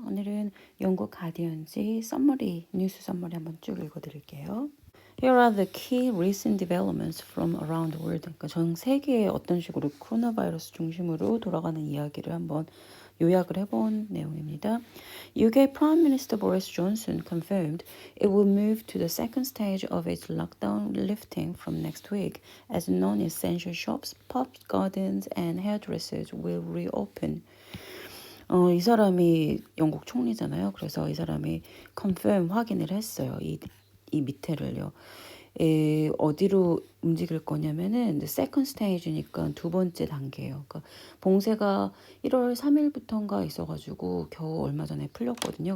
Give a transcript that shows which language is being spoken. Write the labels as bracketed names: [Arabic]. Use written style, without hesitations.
[Korean] 오늘은 영국 가디언지 서머리, 뉴스 서머리 한번 쭉 읽어드릴게요. [English] Here are the key recent developments from around the world. [Korean] 그러니까 전 세계에 어떤 식으로 코로나 바이러스 중심으로 돌아가는 이야기를 한번 요약을 해본 내용입니다. [English] UK Prime Minister Boris Johnson confirmed it will move to the second stage of its lockdown lifting from next week, as non-essential shops, pubs, gardens, and hairdressers will reopen. [Korean] 이 사람이 영국 총리잖아요. 그래서 이 사람이 confirm 확인을 했어요. 이 밑에를요. 어디로 움직일 거냐면은 second stage니까 두 번째 단계예요. 그러니까 봉쇄가 1월 3일부터인가 있어가지고 겨우 얼마 전에 풀렸거든요.